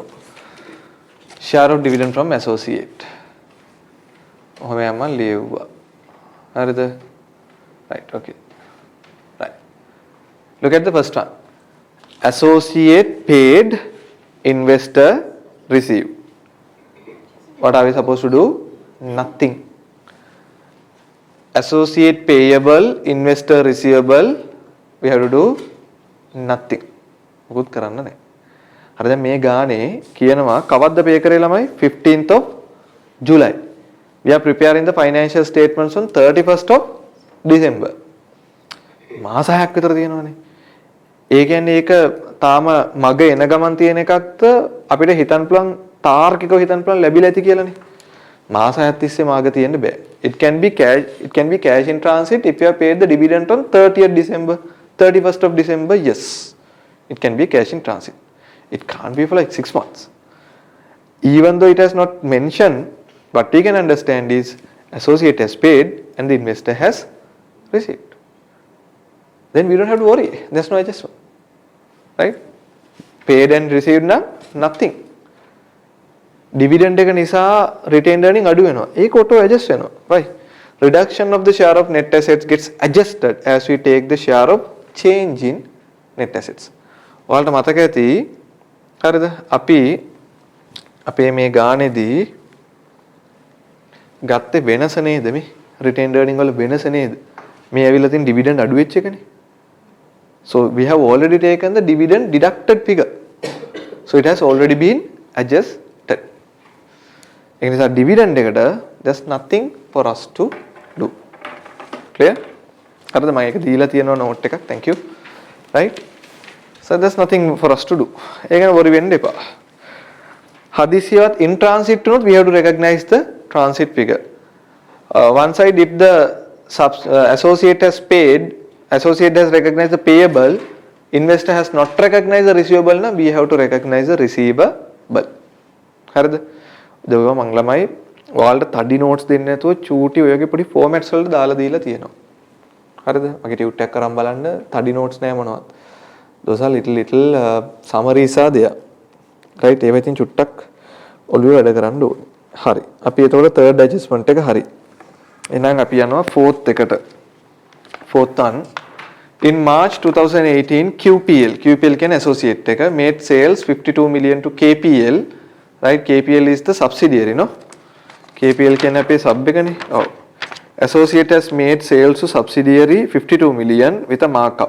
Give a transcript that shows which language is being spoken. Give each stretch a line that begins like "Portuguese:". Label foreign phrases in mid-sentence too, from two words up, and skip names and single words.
English: share of dividend from associate.
Sinhala: ඔහොම යම ලියුවා. හරිද?
English: right okay right look at the first one. associate paid, investor received. What are we supposed to do? Nothing. Associate payable, investor receivable, we have to do nothing.
Sinhala: මොකුත් කරන්න නැහැ. හරිද? මේ ගානේ කියනවා කවද්ද pay කරේ ළමයි?
English: 15th of July. We are preparing the financial statements on 31st of December.
Sinhala: මාස 6ක් විතර තියෙනවානේ. ඒ කියන්නේ ඒක තාම මග එන ගමන් තියෙන එකක්ද අපිට හිතන්න පුළුවන් තාර්කිකව හිතන්න පුළුවන් ලැබිලා ඇති කියලානේ. මාස 6ක් තිස්සේ මාග තියෙන්න බෑ.
English: It can be cash in transit if you have paid the dividend on 30th December, 31st of December. Yes, it can be cash in transit. It can't be for like 6 months. Even though it has not mentioned, what we can understand is associate has paid and the investor has received. Then we don't have to worry. There's no adjustment. Right? Paid and received now, nothing.
Sinhala: Dividend එක නිසා
English: retained earning
Sinhala: අඩු වෙනවා. ඒක
English: auto adjust
Sinhala: වෙනවා. Right?
English: Reduction of the share of net assets gets adjusted as we take the share of change in net assets.
Sinhala: ඔයාලට මතක ඇති හරිද? අපි අපේ මේ ගානේදී ගත්තේ වෙනස නේද මේ?
English: retained earning
Sinhala: වල වෙනස නේද? මේ ඇවිල්ලා තියෙන dividend අඩු වෙච්ච එකනේ.
English: So we have already taken the dividend deducted figure. So it has already been adjusted.
Sinhala: ඒ නිසා
English: dividend එකට there's nothing for us to do. Clear?
Sinhala: හරිද? මම ඒක දීලා තියෙනවා note එකක්.
English: Thank you. Right? So there's nothing for us to do.
Sinhala: ඒක ගැන worry වෙන්න එපා. හදිසියවත්
English: in transit
Sinhala: වුණොත්
English: we have to recognize the transit figure. One side if the associate has paid, associate has recognized the payable, investor has not recognized the receivable, now we have to recognize the receiver බල්.
Sinhala: හරිද? ඒවා මං ළමයි ඔයාලට තඩි notes දෙන්නේ නැතුව චූටි ඔයගේ පොඩි formats වලට දාලා දීලා තියෙනවා. හරිද? මගේ ටියුට් එකක් කරන් බලන්න තඩි notes නෑ මොනවත්.
English: those are little summaries are there. right?
Sinhala: ඒවා ඉතින් චුට්ටක් ඔළුවේ වැඩ කරන්න ඕනේ. හරි. අපි එතකොට
English: third adjustment
Sinhala: එක හරි. එහෙනම් අපි යනවා fourth එකට.
English: fourth one. In March 2018, QPL can associate made sales 52 million to KPL, right? KPL is the subsidiary, no? KPL can pay sub. Oh. Associate has made sales to subsidiary 52 million with a markup.